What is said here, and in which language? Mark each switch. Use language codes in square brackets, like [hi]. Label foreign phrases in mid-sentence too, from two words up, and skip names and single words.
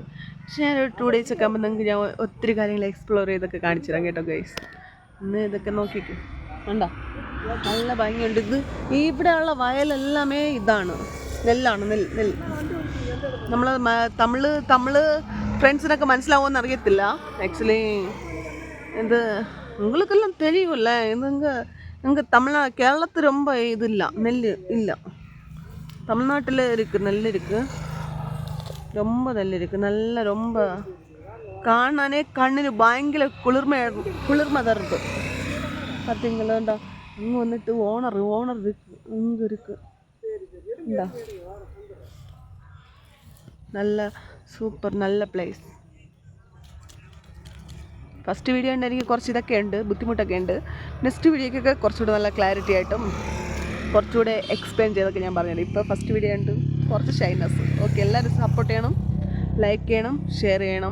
[ml] പക്ഷെ ഞാൻ ഒരു 2 days ഒക്കെ ആകുമ്പോൾ നിങ്ങൾക്ക് ഞാൻ ഒത്തിരി കാര്യങ്ങൾ എക്സ്പ്ലോർ ചെയ്തൊക്കെ കാണിച്ചു തരാം കേട്ടോ ഗൈസ്. ഇന്ന് ഇതൊക്കെ നോക്കിക്കോ, കണ്ടോ നല്ല ഭംഗിയുണ്ട്. ഇത് ഇവിടെയുള്ള വയലെല്ലാമേ ഇതാണ്, നെല്ലാണ്, നെല്ല്. നമ്മൾ തമിഴ് ഫ്രണ്ട്സിനൊക്കെ മനസ്സിലാവുമെന്ന് അറിയത്തില്ല. ആക്ച്വലി ഇത് [ta] உங்களுக்கெல்லாம் தெரியும்ல. எங்கள் கேரளத்து ரொம்ப இது இல்லை, நெல் இல்லை. தமிழ்நாட்டில் இருக்குது, நெல் இருக்குது, ரொம்ப நெல் இருக்குது. நல்ல ரொம்ப [ml] കാണാനേ കണ്ണിന് ഭയങ്കര കുളിർമ തരുത്. [ta] பார்த்தீங்களாண்டா அங்கே வந்துட்டு ஓனர் இருக்கு, இங்கே இருக்கு. [ml] இந்தா നല്ല സൂപ്പർ, നല്ല പ്ലേസ്. [en] first video [ml] ഉണ്ട്, എനിക്ക് കുറച്ച് ഇതൊക്കെ ഉണ്ട്, ബുദ്ധിമുട്ടൊക്കെ ഉണ്ട്. നെക്സ്റ്റ് വീഡിയോക്കൊക്കെ കുറച്ചുകൂടെ നല്ല ക്ലാരിറ്റി ആയിട്ടും കുറച്ചുകൂടെ എക്സ്പ്ലെയിൻ ചെയ്തൊക്കെ ഞാൻ പറഞ്ഞത്. ഇപ്പോൾ [en] first video [ml] ഉണ്ട്, കുറച്ച് ഷൈനസ്. ഓക്കെ, എല്ലാവരും സപ്പോർട്ട് ചെയ്യണം, ലൈക്ക് ചെയ്യണം, ഷെയർ ചെയ്യണം.